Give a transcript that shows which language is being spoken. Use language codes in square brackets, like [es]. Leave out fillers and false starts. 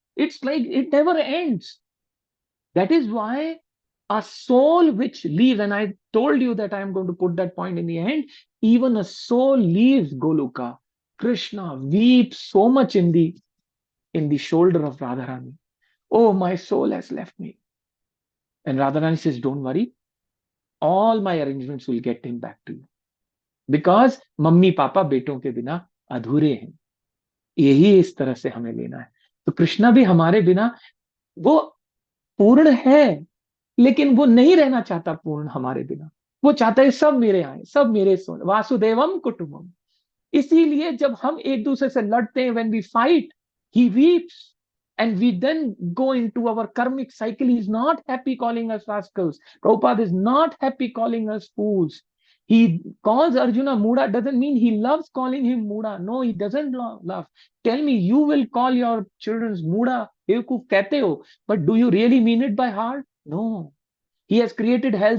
[en] It's like it never ends. That is why a soul which leaves, and I told you that I am going to put that point in the end, even a soul leaves Goloka. Krishna weeps so much in the shoulder of Radharani. Oh, my soul has left me. And Radharani says, don't worry, all my arrangements will get him back to you. [hi] Because mummy papa बेटों के बिना अधूरे हैं. यही इस तरह से हमें लेना है. तो कृष्णा भी हमारे बिना वो पूर्ण है, लेकिन वो नहीं रहना चाहता पूर्ण हमारे बिना. वो चाहता है सब मेरे आए, सब मेरे सोने. वासुदेवम कुटुंबम. इसीलिए जब हम एक दूसरे से लड़ते हैं, [en] when we fight, he weeps. And we then go into our karmic cycle. He's not happy calling us rascals. Prabhupada is not happy calling us fools. He calls Arjuna Muda, doesn't mean he loves calling him Muda. No, he doesn't love. Tell me, you will call your children's Muda, [hi] Bevkoof kehte ho, [en] but do you really mean it by heart? No. He has created hell.